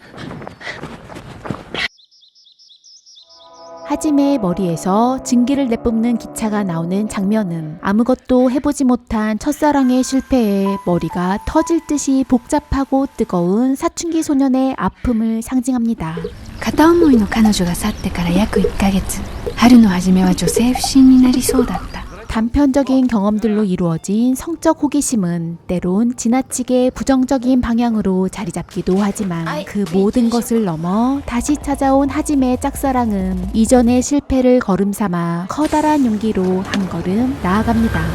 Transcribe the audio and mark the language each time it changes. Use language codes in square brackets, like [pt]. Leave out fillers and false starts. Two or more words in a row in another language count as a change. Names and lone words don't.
[ko] 하지메의 머리에서 증기를 내뿜는 기차가 나오는 장면은 아무것도 해보지 못한 첫사랑의 실패에 머리가 터질 듯이 복잡하고 뜨거운 사춘기 소년의 아픔을 상징합니다. [ja] 片思いの彼女が去ってから約1ヶ月、春の初めは女性不信になりそうだった。 [ko] 단편적인 경험들로 이루어진 성적 호기심은 때론 지나치게 부정적인 방향으로 자리 잡기도 하지만 그 모든 것을 넘어 다시 찾아온 하지메의 짝사랑은 이전의 실패를 걸음삼아 커다란 용기로 한 걸음 나아갑니다.